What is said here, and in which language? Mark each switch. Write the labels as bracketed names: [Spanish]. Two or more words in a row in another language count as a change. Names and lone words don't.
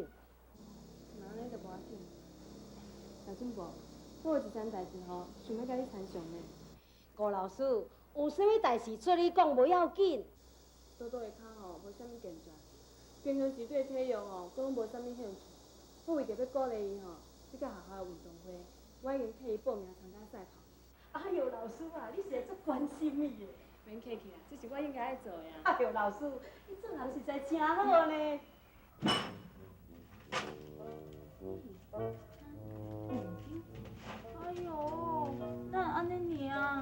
[Min Nan Chinese] 那安尼就无要紧。大进步，我有一件代志吼，想要甲你参详呢。顾老师，有啥物代志做你讲无要紧。多多的脚吼无啥物健全，平常时对体育吼，佫拢无啥物兴趣。我为着要鼓励伊吼，去甲学校的运动会， 我已经替伊报名参加赛跑。哎呦，老师啊，你是会足关心伊的。免客气啦，这是我应该爱做的啊。哎呦，老师，你做人实在真好呢。哎呦，哪安尼尔？